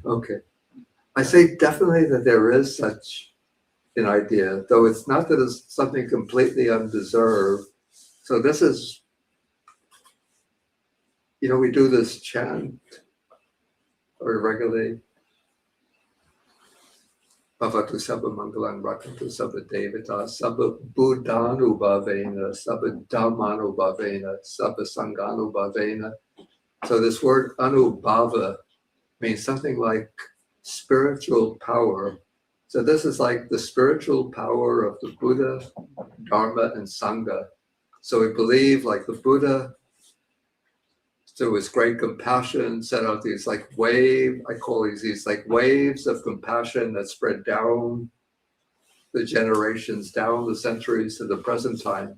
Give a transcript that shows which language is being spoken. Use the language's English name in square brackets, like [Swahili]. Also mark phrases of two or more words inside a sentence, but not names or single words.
[English] I say definitely that there is such an idea, though it's not that it's something completely undeserved. So this is, we do this chant or regularly. [Pali] Bhavatu sabba mangalang rakantu sabba devata sabba buddhanubhavena sabba dhammanubhavena sabba sanghanubhavena. [English] So this word anubhava means something like spiritual power. So this is like the spiritual power of the Buddha, Dharma, and Sangha. So we believe like the Buddha, through his great compassion, set out these I call these like waves of compassion that spread down the generations, down the centuries to the present time.